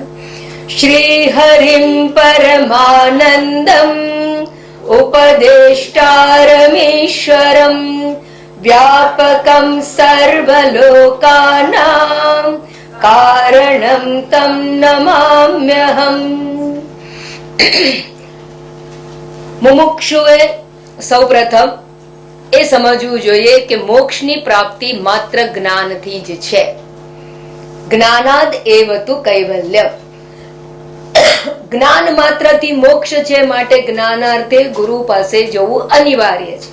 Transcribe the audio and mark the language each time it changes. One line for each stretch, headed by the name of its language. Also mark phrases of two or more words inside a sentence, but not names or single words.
Sanskrit: श्री हरिं परमानन्दम् उपदेष्टारमीश्वरं व्यापकं सर्वलोकानां कारणं तं नमाम्यहम्।
Gujarati: મુમુક્ષુએ સૌપ્રથમ એ સમજવું જોઈએ કે મોક્ષની પ્રાપ્તિ માત્ર જ્ઞાનથી જ છે.
Sanskrit: જ્ઞાનાદ એવતુ કૈવલ્યમ.
Gujarati: જ્ઞાન માત્રથી મોક્ષ છે, માટે જ્ઞાનાર્થે ગુરુ પાસે જવું અનિવાર્ય છે.